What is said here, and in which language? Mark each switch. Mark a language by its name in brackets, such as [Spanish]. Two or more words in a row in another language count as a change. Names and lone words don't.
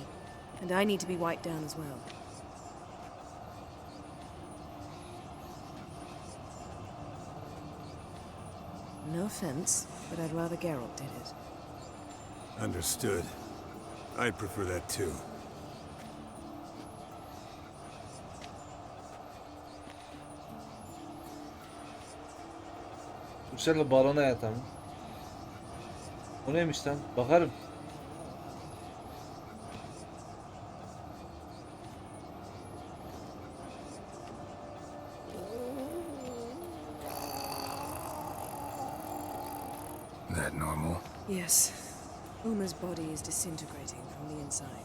[English] And I need to be wiped down as well. No offense, but I'd rather Geralt did it. Understood. I'd prefer that too. [Turkish] Yüksel'le barona yatamı. O neymiş lan? Bakarım. [English] That normal? Yes. Uma's body is disintegrating from the inside.